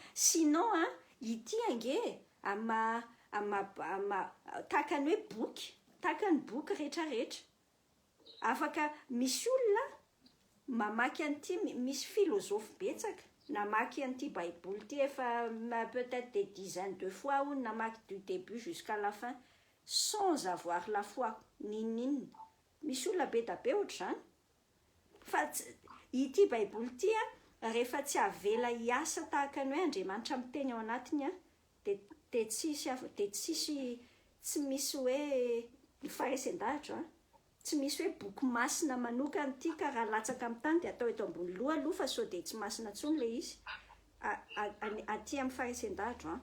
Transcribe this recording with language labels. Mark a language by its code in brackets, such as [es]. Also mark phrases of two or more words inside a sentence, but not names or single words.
[mg] Sinon ity ange tahakany hoe boky, tahakany boky rehetrarehetra. Afaka misy olona mamaky an'ity, misy philosophe betsaka namaky an'ity baiboly ity efa [fr] peut-être des dizaines de fois ou [mg] namaky [fr] du début jusqu'à la fin sans avoir la foi [mg] ninina. Misy olona be da be ohatr'izany. Fa ity baiboly ity rehefa tsy avela hiasa tahaka ny hoe Andriamanitra miteny ao anatiny dia tsy misy hoe ny faharesendahatra tsy misy hoe boky masina manokana ity ka raha latsaka amin'ny tany dia atao eto ambony aloha fa sao dia tsy masina intsony le izy aty amin'ny faharesendahatra.